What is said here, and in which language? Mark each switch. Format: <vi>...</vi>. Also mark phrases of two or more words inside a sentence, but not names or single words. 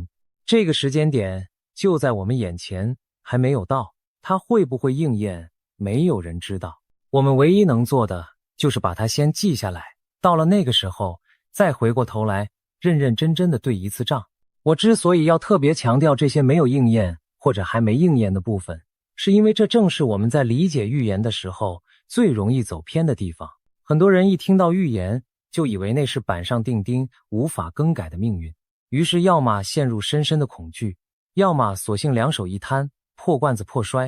<zh>這個時間點就在我們眼前，還沒有到，它會不會應驗，沒有人知道。我們唯一能做的就是把它先記下來，到了那個時候，再回過頭來認認真真的對一次賬。我之所以要特別強調這些沒有應驗或者還沒應驗的部分，是因為這正是我們在理解預言的時候最容易走偏的地方。很多人一聽到預言，就以為那是板上釘釘、無法更改的命運，於是要麼陷入深深的恐懼，要麼索性兩手一攤，破罐子破摔。</zh>